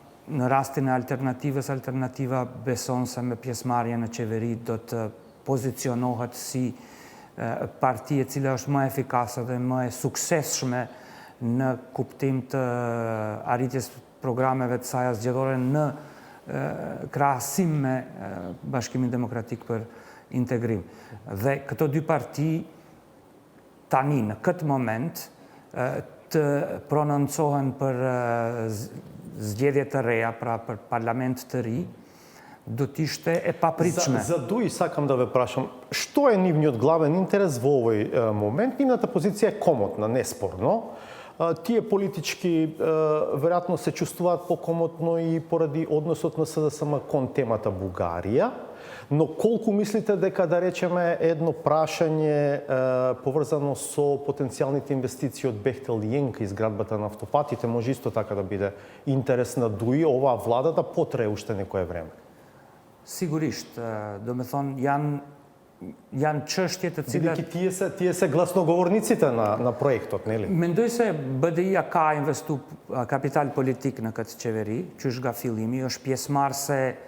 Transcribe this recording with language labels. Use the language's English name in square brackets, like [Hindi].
[Albanian] Në rastin e alternativës, alternativa beson se me pjesëmarrje në qeveri do të pozicionohet si parti e cila është më efikase dhe më e suksesshme në kuptim të arritjes programeve të saj zgjedhore në krahasim me Bashkimin Demokratik për Integrim. Dhe këto dy parti tani në këtë moment të prononcohen për zgjedhje të reja, pra për parlament të ri, do t'ishte e papritshme. [Macedonian] За ДУИ сакам да ве прашам, што е нивниот главен интерес во овој момент? Нивната позиција е комотна, неспорно. Тие политички веројатно се чувствуваат покомотно и поради односот на СДСМ кон темата Бугарија. Но колку мислите дека, да речеме, едно прашање поврзано со потенцијалните инвестиции од Бехтел и Енка изградбата на автопатите може исто така да биде интерес на ДУИ, оваа влада да потрае уште некое време? [Albanian] Sigurisht, do me thonë, janë çështje të cilat... [Macedonian] Бидејќи тие се гласноговорниците на проектот, нели? [Albanian] Mendoj se BDI-a ka investu kapital politik në këtë qeveri, qysh nga fillimi, është pjesëmarrëse